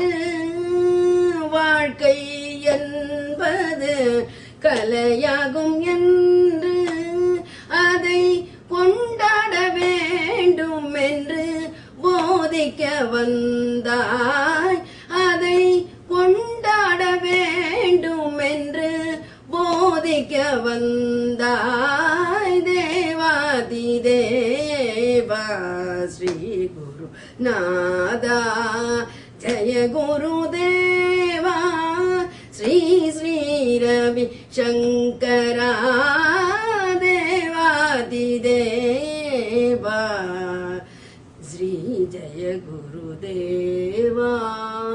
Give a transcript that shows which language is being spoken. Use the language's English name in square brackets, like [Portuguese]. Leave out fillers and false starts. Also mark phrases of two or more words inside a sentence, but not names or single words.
[Tamil] வாழ்க்கை என்பது கலையாகும் என்று அதை கொண்டாட வேண்டும் என்று போதிக்க வந்தாய் அதை கொண்டாட வேண்டும் என்று போதிக்க வந்தாய் [Sanskrit] देवादिदेवा श्री गुरुनाथा जय गुरुदेवा श्री श्री रवि शंकरा देवादिदेवा श्री जय गुरुदेवा।